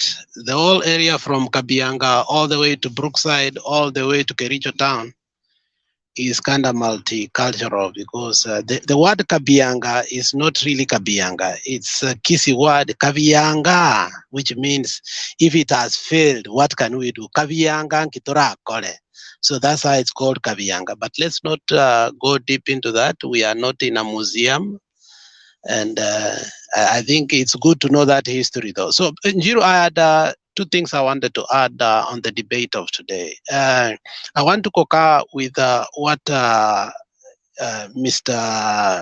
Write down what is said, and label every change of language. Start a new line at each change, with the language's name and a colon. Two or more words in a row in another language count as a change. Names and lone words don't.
English: The whole area from Kabianga all the way to Brookside, all the way to Kericho town is kind of multicultural, because the word Kabianga is not really Kabianga. It's a Kisi word, Kabianga, which means if it has failed, what can we do?
Kalenjin: Kabianga kitora kole.
English: So that's why it's called Kabianga. But let's not go deep into that. We are not in a museum. And I think it's good to know that history, though. So, Njiro, I had two things I wanted to add on the debate of today. I want to concur with what Mr.